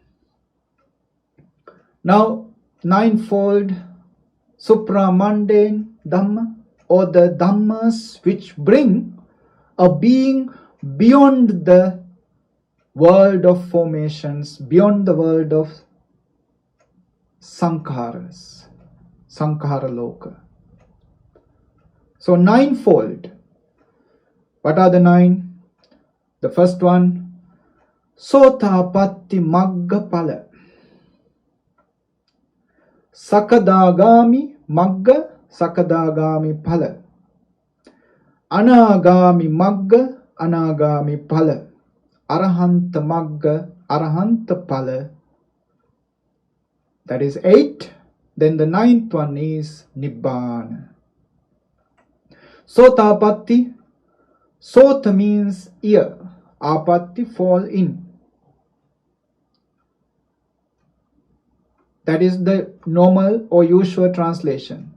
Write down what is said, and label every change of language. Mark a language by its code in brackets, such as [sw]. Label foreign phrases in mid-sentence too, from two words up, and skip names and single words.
[en] Now, 9-fold supramundane Dhamma, or the Dhammas which bring a being beyond the world of formations, beyond the world of sankharas, [pi] sankhara loka. [en] So ninefold. What are the 9? The first one, [pi] Sotapatti Magga Pala. Sakadagami Magga, Sakadagami Pala. Anagami Magga, Anagami Pala. Arahanta Magga, Arahanta Pala. [en] That is 8. Then the 9th one is Nibbana. Sotapatti. Sota means ear. Apatti, fall in. That is the normal or usual translation.